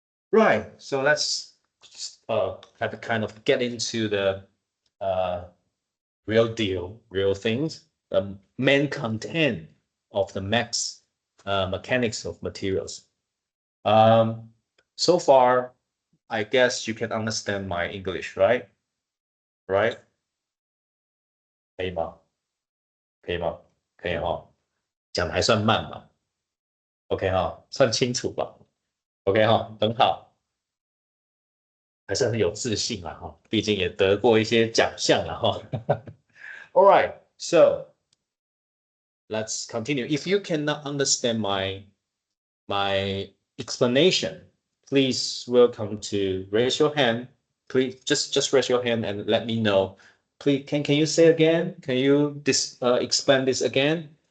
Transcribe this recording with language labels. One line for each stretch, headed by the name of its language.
English: Right, so let's have to kind of get into the real deal, real things, the main content of the mechanics of materials. So far, I guess you can understand my English, right? Right?
Chinese: 可以吗？可以吗？可以哈，讲的还算慢吧？OK 哈，算清楚吧？OK 哈，很好，还是很有自信啊哈，毕竟也得过一些奖项了哈。
English: All right, so let's continue. If you cannot understand my explanation, please welcome to raise your hand. Please just raise your hand and let me know. Please, can you say again? Can you explain this again?